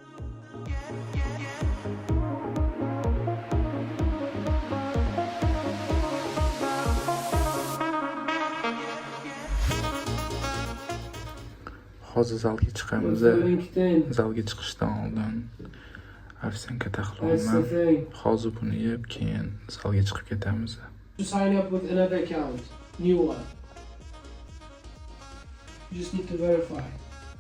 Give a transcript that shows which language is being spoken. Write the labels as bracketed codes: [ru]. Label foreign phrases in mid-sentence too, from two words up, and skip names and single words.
[uz] Hozir zalga chiqamiz. Zalga chiqishdan oldin ovsyanka taxlayman. Hozir buni yeb, keyin zalga chiqib ketamiz. [en] To sign up with another account, new one. You just need to verify.